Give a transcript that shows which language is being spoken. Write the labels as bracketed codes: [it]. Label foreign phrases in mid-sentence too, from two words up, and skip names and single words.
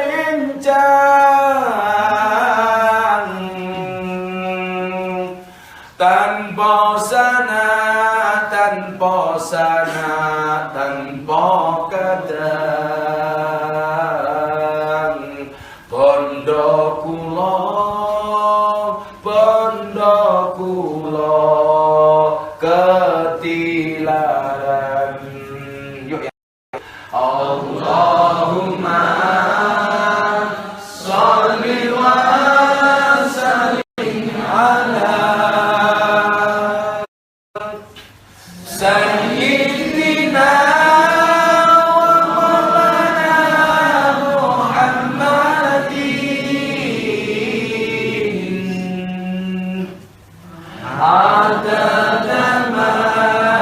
[jv] rencang tanpa sana tanpa kadang bondo kula ketilaran. Yuk ya. [ar] اللهم صل وسلم على سيدنا ومولانا محمد عدد ما